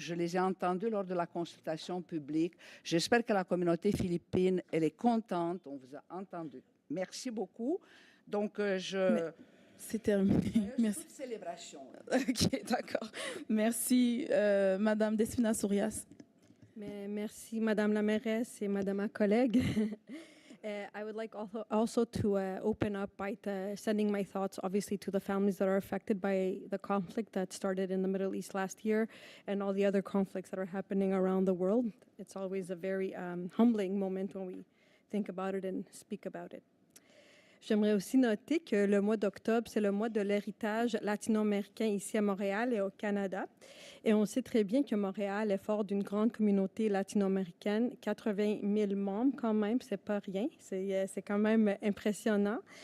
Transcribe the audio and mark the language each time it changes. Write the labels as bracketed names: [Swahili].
[French] Je les ai entendus lors de la consultation publique. J'espère que la communauté philippine, elle est contente. On vous a entendu. Merci beaucoup. Donc, c'est terminé. Merci. Toute célébration. OK, d'accord. Merci, Madame Despina Sourias. Merci, Madame la mairesse et Madame ma collègue. [English] I would like also to open up by sending my thoughts, obviously, to the families that are affected by the conflict that started in the Middle East last year and all the other conflicts that are happening around the world. It's always a very humbling moment when we think about it and speak about it. [French] J'aimerais aussi noter que le mois d'octobre, c'est le mois de l'héritage latino-américain ici à Montréal et au Canada. Et on sait très bien que Montréal est fort d'une grande communauté latino-américaine, 80 000 membres quand même, c'est pas rien, c'est quand même impressionnant.